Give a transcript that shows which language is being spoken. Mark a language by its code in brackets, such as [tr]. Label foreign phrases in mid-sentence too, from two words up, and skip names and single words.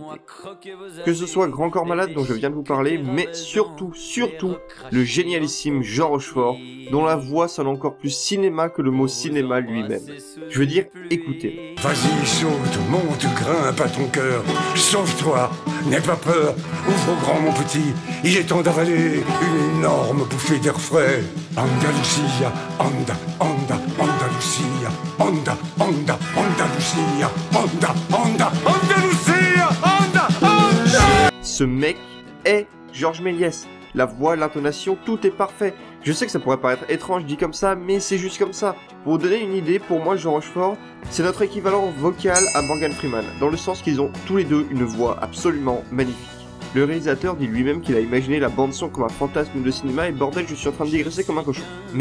[fr] Que ce soit Grand Corps Malade dont je viens de vous parler, mais surtout, le génialissime Jean Rochefort, dont la voix sonne encore plus cinéma que le mot cinéma lui-même. Je veux dire, écoutez. Vas-y, saute, monte, grimpe à ton cœur, sauve-toi, n'aie pas peur, ouvre grand mon petit, il est temps d'avaler une énorme bouffée d'air frais. [es] Andalusia, anda, anda, Andalusia, anda, anda, Andalusia, anda, anda, Andalusia, anda, anda. [fr] Ce mec est Georges Méliès. La voix, l'intonation, tout est parfait. Je sais que ça pourrait paraître étrange dit comme ça, mais c'est juste comme ça. Pour vous donner une idée, pour moi, Jean Rochefort, c'est notre équivalent vocal à Morgan Freeman, dans le sens qu'ils ont tous les deux une voix absolument magnifique. Le réalisateur dit lui-même qu'il a imaginé la bande-son comme un fantasme de cinéma et bordel, je suis en train de digresser comme un cochon.